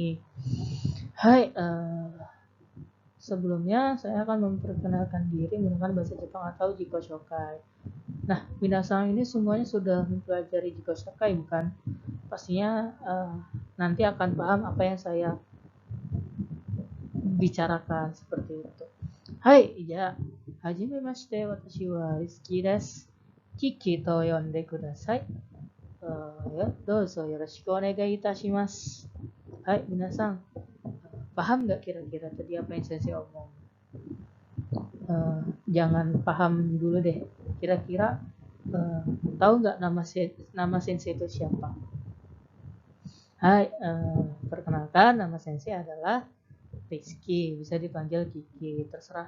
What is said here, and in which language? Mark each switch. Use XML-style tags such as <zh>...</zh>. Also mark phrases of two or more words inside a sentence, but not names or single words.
<id>Hai, sebelumnya saya akan memperkenalkan diri menggunakan bahasa Jepang atau</id> <ja>自己紹介.</ja> <id>Nah, minasan ini semuanya sudah mempelajari</id> <ja>自己紹介</ja> <id>bukan? Pastinya nanti akan paham apa yang saya bicarakan seperti itu. Hai, ya.</id> <ja>はじめまして、私はRizkyです。Kikiと呼んでください. Ya, どうぞよろしくお願いいたします. はい、皆さん.</ja> <id>Paham nggak kira-kira tadi apa yang saya omong? Jangan paham dulu deh. Kira-kira uh, tahu nggak nama sensei itu siapa? Hai, perkenalkan nama sensei adalah Rizky, bisa dipanggil Kiki, terserah.</id>